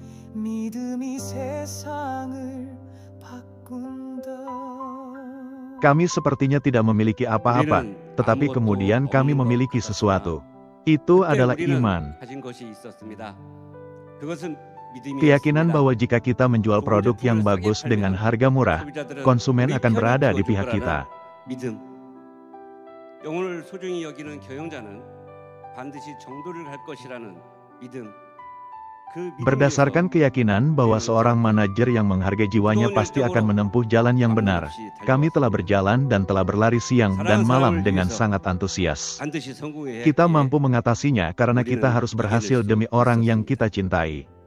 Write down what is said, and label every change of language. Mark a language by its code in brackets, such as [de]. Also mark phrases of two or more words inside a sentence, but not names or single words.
[id] Kami sepertinya tidak memiliki apa-apa, tetapi kemudian kami memiliki sesuatu. Itu adalah iman. Keyakinan bahwa jika kita menjual produk yang bagus dengan harga murah, konsumen akan berada di pihak kita. [ko] 영혼을 소중히 여기는 경영자는 반드시 정도를 갈 것이라는 믿음. [id] Berdasarkan keyakinan bahwa seorang manajer yang menghargai jiwanya pasti akan menempuh jalan yang benar, kami telah berjalan dan telah berlari siang dan malam dengan sangat antusias. Kita mampu mengatasinya karena kita harus berhasil demi orang yang kita cintai.